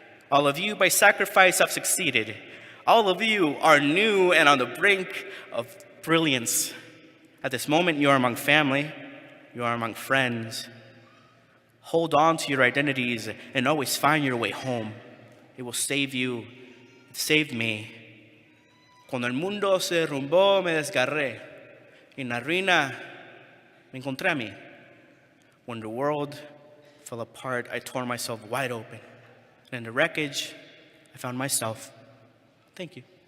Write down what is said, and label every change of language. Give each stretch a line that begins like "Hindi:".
English: All of you, by sacrifice, have succeeded. All of you are new and on the brink of brilliance. At this moment, you are among family, you are among friends. Hold on to your identities and always find your way home. It will save you. It saved me.
Spanish: Cuando el mundo se derrumbó, me desgarré. En la ruina, me encontré a mí.
English: When the world fell apart, I tore myself wide open. And in the wreckage, I found myself. Thank you.